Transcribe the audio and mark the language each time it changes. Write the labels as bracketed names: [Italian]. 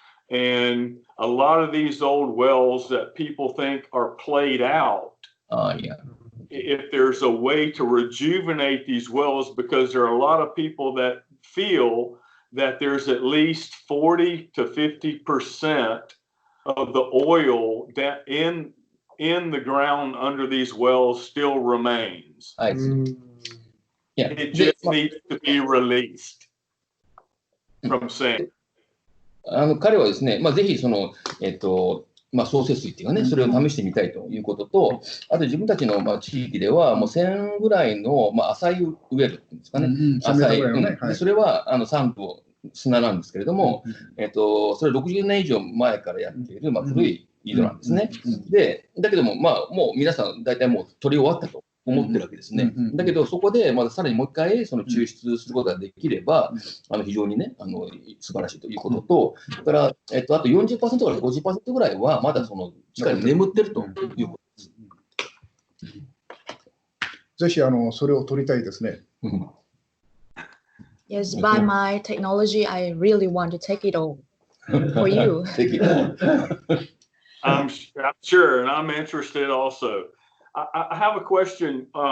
[English] And a lot of these old wells that people think are played out, if there's a way to rejuvenate these wells, because there are a lot of people that feel that there's at least 40 to 50% of the oil that in the ground under these wells still remains. I see. It just needs to be released from sand. [Japanese] 彼はですね、ぜひその、総節水っていうかね、それを試してみたいということと、あと自分たちの地域では、もう1000ぐらいの浅いウェルっていうんですかね、浅い、それはサンド砂なんですけれども、それ60年以上前からやっている古い井戸なんですね。だけども、もう皆さん大体もう取り終わったと思ってるわけですね。だけどそこでまださらにもう一回その抽出することができれば、非常にね、素晴らしいということと、それから、あと 40% から 50% ぐらいはまだその地下に眠ってるということです。ぜひそれを取りたいですね。 [English] Yes, by my technology, I really want to take it all for you. Take it all. I'm sure, and I'm interested also. I have a question.